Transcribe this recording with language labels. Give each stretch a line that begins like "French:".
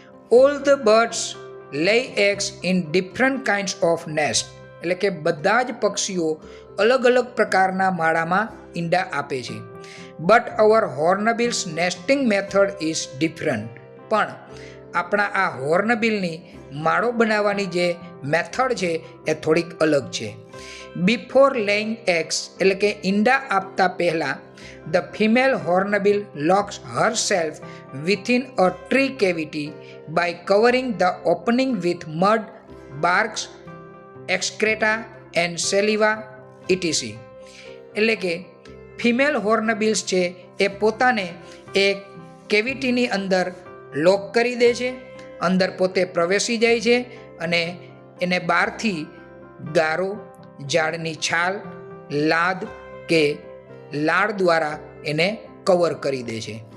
English: all the birds lay eggs in different kinds of nest
Gujarati: એટલે કે બધા જ પક્ષીઓ અલગ અલગ પ્રકારના માળામાં ઈંડા આપે છે.
English: But our hornbills nesting method is different.
Gujarati: પણ આપણા આ હોર્નબિલની માળો બનાવવાની જે મેથડ છે એ થોડીક અલગ છે.
English: before laying eggs
Gujarati: એટલે કે ઈંડા આપતા પહેલાં
English: the female hornbill locks herself within a tree cavity by covering the opening with mud, barks, excreta and saliva etc.
Gujarati: એટલે કે ફિમેલ હોર્નબિલ્સ છે એ પોતાને એક કેવિટીની અંદર લોક કરી દે છે, અંદર પોતે પ્રવેશી જાય છે અને એને બહારથી ગારો, ઝાડની છાલ, લાદ કે લાડ દ્વારા એને કવર કરી દે છે.